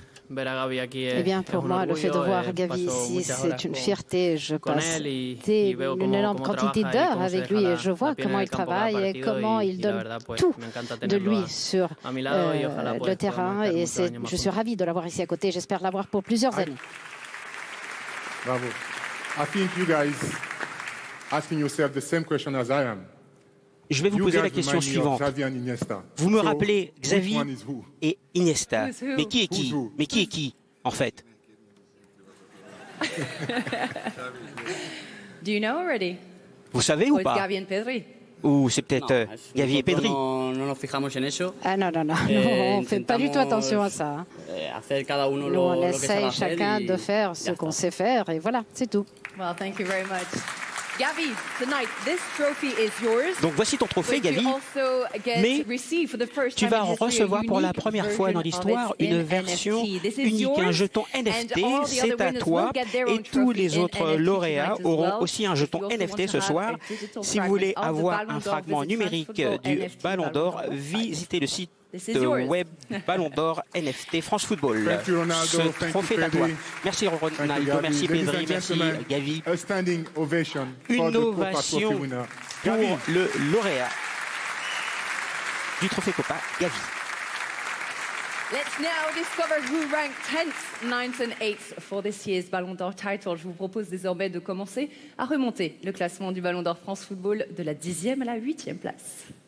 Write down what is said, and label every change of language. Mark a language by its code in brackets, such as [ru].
[fr] Eh bien, pour moi, le fait de voir Gavi ici, c'est une fierté. Je passe une énorme quantité d'heures avec lui et je vois comment il travaille et comment il donne tout de lui sur le terrain. Et je suis ravi de l'avoir ici à côté. J'espère l'avoir pour plusieurs années. Bravo. [en] I think you guys asking yourself the same question as I am. [fr] Je vais vous poser la question suivante. Vous me rappelez Xavi et Iniesta. Mais qui est qui? Mais qui est qui, en fait? [en] Do you know already? [fr] Vous savez ou pas? Ou c'est peut-être Gavi et Pedri? Ah non, on ne fait pas du tout attention à ça. Nous, on essaye chacun de faire ce qu'on sait faire et voilà, c'est tout. [en] Well, thank you very much. Gavi, tonight, this trophy is yours. [fr] Donc voici ton trophée, Gavi. Mais tu vas recevoir pour la première fois dans l'histoire une version unique, un jeton NFT. C'est à toi. Et tous les autres lauréats auront aussi un jeton NFT ce soir. Si vous voulez avoir un fragment numérique du Ballon d'Or, visitez le site web Ballon d'Or NFT France Football. Ce trophée est à toi. Merci Ronaldo, merci Pedri, merci Gavi. Une ovation pour le lauréat du trophée Copa, Gavi. [en] Let's now discover who ranked 10th, 9th and 8th for this year's Ballon d'Or title. [fr] Je vous propose désormais de commencer à remonter le classement du Ballon d'Or France Football de la 10e à la 8e place.